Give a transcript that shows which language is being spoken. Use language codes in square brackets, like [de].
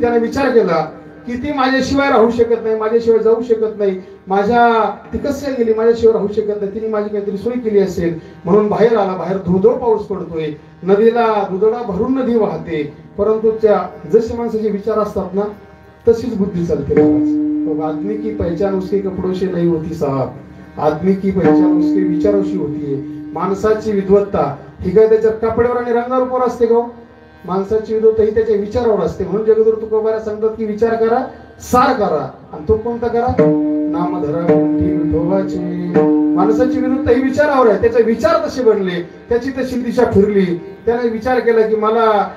[mr] त्याने विचार केला की ती माझ्याशिवाय राहू शकत नाही, माझ्याशिवाय जाऊ शकत नाही, ती कसं गेली, माझ्याशिवाय राहू शकत नाही, तिने माझी काहीतरी सोय केली असेल म्हणून बाहेर आला. बाहेर धोधो पाऊस पडतोय, नदीला दुधडा भरून नदी वाहते. परंतु त्या जसे माणसाचे विचार असतात ना तशीच बुद्धी चालते. [hi] आदमी की पहचान उसके कपडों से नहीं होती साहब, आदमी की पहचान उसके विचारोशी होती है. [mr] माणसाची विद्वत्ता ही काय त्याच्या कपड्यावर आणि रंगावर असते का. माणसाची विद्वत्ता ही त्याच्या विचारावर असते. म्हणून जगदुरु तुकोबारा सांगतात की विचार करा सार करा. आणि तो कोणता करा, नाम धरा विठोबाचे. माणसाची विद्वत्ता ही विचारावर आहे. त्याचे विचार तसे बनले, त्याची तशी दिशा फिरली. त्याने विचार केला की मला